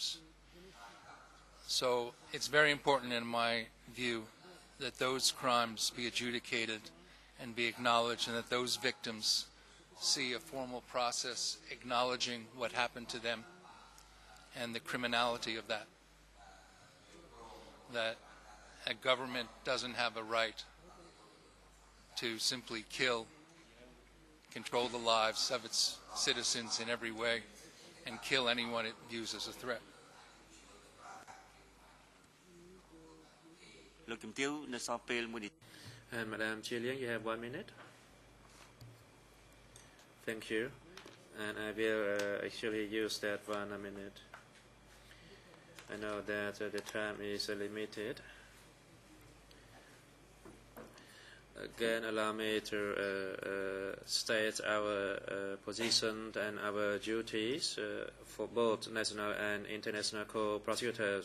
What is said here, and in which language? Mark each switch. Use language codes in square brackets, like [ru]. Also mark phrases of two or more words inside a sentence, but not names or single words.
[en] So it's very important in my view that those crimes be adjudicated and be acknowledged, and that those victims see a formal process acknowledging what happened to them and the criminality of that. That a government doesn't have a right to simply kill, control the lives of its citizens in every way, and kill anyone it views as a threat. [km] លោកជំទាវនៅសល់ពេល1នាទី [en] And Madam Chiling, you have 1 minute. Thank you. And I will actually use that 1 minute. I know that the time is limited. Again, allow me to state our position and our duties for both national and international co-prosecutors.